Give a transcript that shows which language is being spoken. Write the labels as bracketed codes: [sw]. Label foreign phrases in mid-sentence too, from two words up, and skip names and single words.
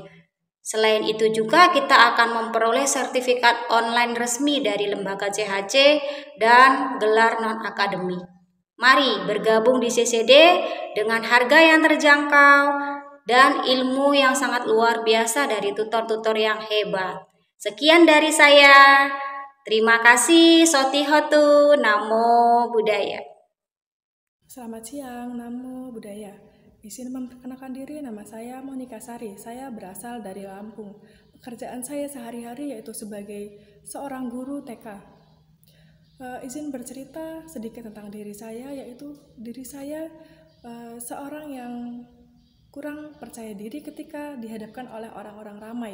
[id] Selain itu juga kita akan memperoleh sertifikat online resmi dari lembaga CHC dan gelar non-akademik. Mari bergabung di CCD dengan harga yang terjangkau dan ilmu yang sangat luar biasa dari tutor-tutor yang hebat. Sekian dari saya. Terima kasih. [pi] Sotihotu. Namo Buddhaya. [id] Selamat siang. [pi] Namo Buddhaya. [id] Izin memperkenalkan diri, nama saya Monika Sari. Saya berasal dari Lampung. Pekerjaan saya sehari-hari yaitu sebagai seorang guru TK. Izin bercerita sedikit tentang diri saya, yaitu diri saya seorang yang kurang percaya diri ketika dihadapkan oleh orang-orang ramai.